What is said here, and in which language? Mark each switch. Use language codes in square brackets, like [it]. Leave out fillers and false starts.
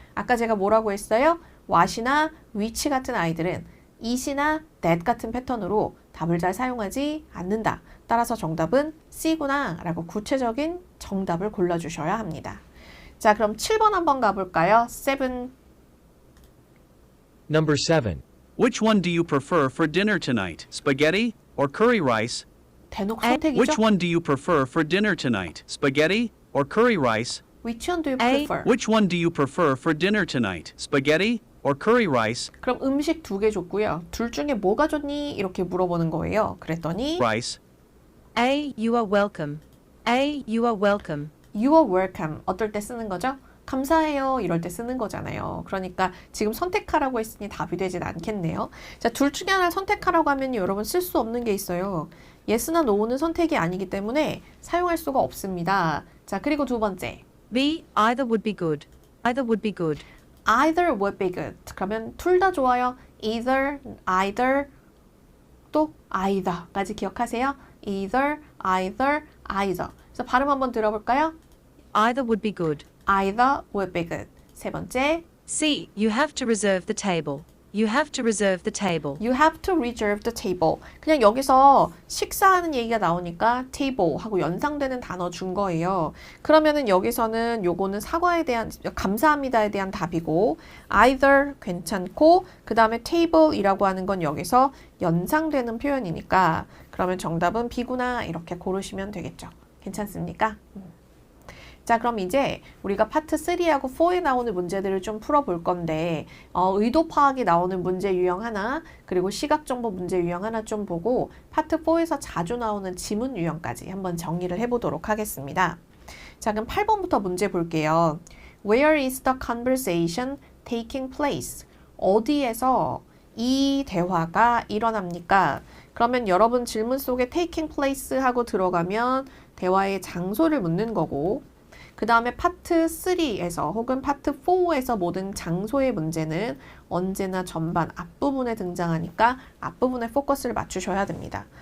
[ko] 아까 제가 뭐라고 했어요? what이나 which 같은 아이들은 it이나 that 같은 패턴으로 답을 잘 사용하지 않는다. 따라서 정답은 C구나 라고 구체적인 정답을 골라주셔야 합니다. 자, 그럼 7번 한번 가볼까요? 7. [en] Number 7. Which one do you prefer for dinner tonight? Spaghetti or curry rice? [ko] 대놓고 [en] A. [ko] 선택이죠? [en] Which one do you prefer for dinner tonight? Spaghetti or curry rice? Which one do you A. prefer? Which one do you prefer for dinner tonight? Spaghetti or curry rice? [ko] 그럼 음식 2개 줬고요. 둘 중에 뭐가 좋니? 이렇게 물어보는 거예요. 그랬더니 [en] Rice. A. You are welcome. A. You are welcome. You are welcome. [ko] 어떨 때 쓰는 거죠? 감사해요. 이럴 때 쓰는 거잖아요. 그러니까 지금 선택하라고 했으니 답이 되진 않겠네요. 자, 둘 중에 하나를 선택하라고 하면 여러분 쓸 수 없는 게 있어요. yes나 no는 선택이 아니기 때문에 사용할 수가 없습니다. 자, 그리고 두 번째. [en] B. Either would be good. Either would be good. Either would be good. [ko] 그러면 둘 다 좋아요. Either, 또 either까지 기억하세요. [en] Either, either. [ko] 그래서 발음 한번 들어볼까요? [en] Either would be good. Either would be good. [ko] 세 번째. [en] C. You have to reserve the table. You have to reserve the table. You have to reserve the table. [ko] 그냥 여기서 식사하는 얘기가 나오니까 table 하고 연상되는 단어 준 거예요. 그러면은 여기서는 요거는 사과에 대한 감사합니다에 대한 답이고 either 괜찮고 그 다음에 table이라고 하는 건 여기서 연상되는 표현이니까 그러면 정답은 B구나 이렇게 고르시면 되겠죠. 괜찮습니까? 자, 그럼 이제 우리가 파트 3하고 4에 나오는 문제들을 좀 풀어볼 건데 의도 파악이 나오는 문제 유형 하나 그리고 시각정보 문제 유형 하나 좀 보고 파트 4에서 자주 나오는 지문 유형까지 한번 정리를 해보도록 하겠습니다. 자, 그럼 8번부터 문제 볼게요. [en] Where is the conversation taking place? [ko] 어디에서 이 대화가 일어납니까? 그러면 여러분 질문 속에 taking place 하고 들어가면 대화의 장소를 묻는 거고 그 다음에 파트 3에서 혹은 파트 4에서 모든 장소의 문제는 언제나 전반 앞부분에 등장하니까 앞부분에 포커스를 맞추셔야 됩니다.